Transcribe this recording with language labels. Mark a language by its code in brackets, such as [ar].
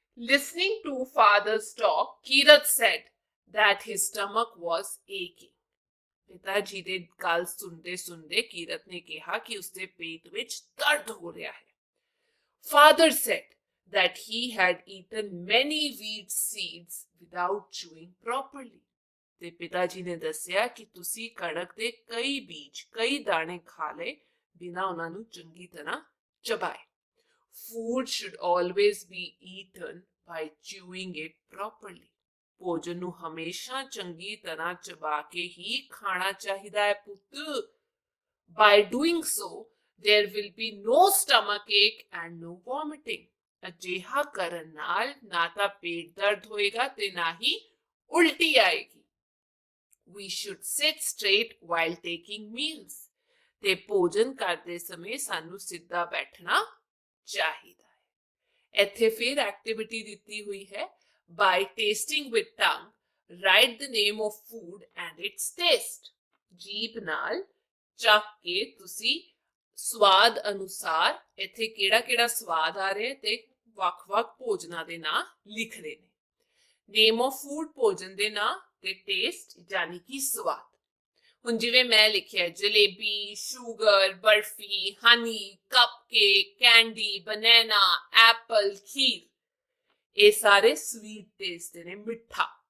[en] Listening to father's talk, Kirat said that his stomach was aching। [hi] पिताजी दे गल सुनते सुनते कीरत ने कहा कि उसके पेट विच दर्द हो रहा है। [en] Father said that he had eaten many wheat seeds without chewing properly। [pa] ਤੇ ਪਿਤਾਜੀ ਨੇ ਦੱਸਿਆ ਕਿ ਤੁਸੀਂ ਕਣਕ ਦੇ ਕਈ ਬੀਜ, ਕਈ ਦਾਣੇ ਖਾ ਲਏ ਬਿਨਾਂ ਉਹਨਾਂ ਨੂੰ ਚੰਗੀ ਤਰ੍ਹਾਂ ਚਬਾਏ। [en] Food should always be eaten by chewing it properly। [pa] ਭੋਜਨ ਨੂੰ ਹਮੇਸ਼ਾ ਚੰਗੀ ਤਰ੍ਹਾਂ ਚਬਾ ਕੇ ਹੀ ਖਾਣਾ ਚਾਹੀਦਾ ਹੈ ਪੁੱਤ। [en] By doing so, there will be no stomach ache and no vomiting। [pa] ਅਜਿਹਾ ਕਰਨ ਨਾਲ ਨਾ ਤਾਂ ਪੇਟ ਦਰਦ ਹੋਏਗਾ ਤੇ ਨਾ ਹੀ ਉਲਟੀ ਆਏਗੀ। [en] We should sit straight while taking meals। [pa] ਤੇ ਭੋਜਨ ਕਰਦੇ ਸਮੇਂ ਸਾਨੂੰ ਸਿੱਧਾ ਬੈਠਣਾ ਚਾਹੀਦਾ ਹੈ। ਇੱਥੇ ਫਿਰ ਐਕਟੀਵਿਟੀ ਦਿੱਤੀ ਹੋਈ ਹੈ। [en] By tasting with tongue, write the name of food and its taste। [pa] ਜੀਭ ਨਾਲ ਚੱਖ ਕੇ ਤੁਸੀਂ ਸਵਾਦ ਅਨੁਸਾਰ ਇੱਥੇ ਕਿਹੜਾ ਕਿਹੜਾ ਸਵਾਦ ਆ ਰਿਹਾ ਤੇ ਵੱਖ-ਵੱਖ ਭੋਜਨਾਂ ਦੇ ਨਾਂ ਲਿਖਦੇ ਨੇ। [en] name of food [pa] ਭੋਜਨ ਦੇ ਨਾਂ ਤੇ ਟੇਸਟ ਯਾਨੀ ਕਿ ਸਵਾਦ। ਹੁਣ ਜਿਵੇਂ ਮੈਂ ਲਿਖਿਆ ਜਲੇਬੀ, ਸ਼ੂਗਰ, ਬਰਫੀ, ਹਨੀ, ਕਪਕੇਕ, ਕੈਂਡੀ, ਬਨਾਨਾ, ਐਪਲ, ਖੀਰ, ਇਹ ਸਾਰੇ ਸਵੀਟ ਟੇਸਟ ਦੇ ਨੇ, ਮਿੱਠਾ।